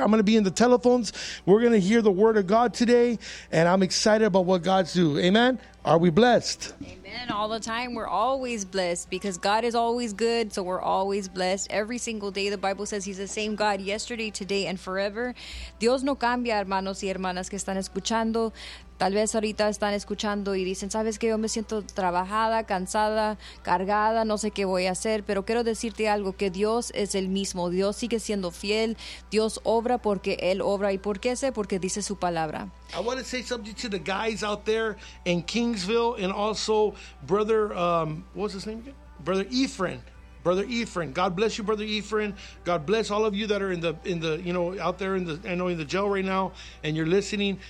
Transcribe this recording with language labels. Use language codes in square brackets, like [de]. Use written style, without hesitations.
[en] I'm going to be in the telephones. We're going to hear the Word of God today, and I'm excited about what God's doing. Amen. Are we blessed? Amen. All the time. We're always blessed because God is always good. So we're always blessed every single day. The Bible says he's the same God yesterday, today, and forever. [es] Dios no cambia, hermanos y hermanas que están escuchando. Tal vez ahorita están escuchando y dicen, ¿sabes qué? Yo me siento trabajada, cansada, cargada, no sé qué voy a hacer. Pero quiero decirte algo, que Dios es el mismo. Dios sigue siendo fiel. Dios obra porque Él obra. ¿Y por qué sé? Porque dice su palabra. [en] I want to say something to the guys out there in Kingsville, and also brother, what's his name again? Brother Ephraim. Brother Ephraim, God bless you, Brother Ephraim. God bless all of you that are in the you know, out there in the jail right now, and you're listening.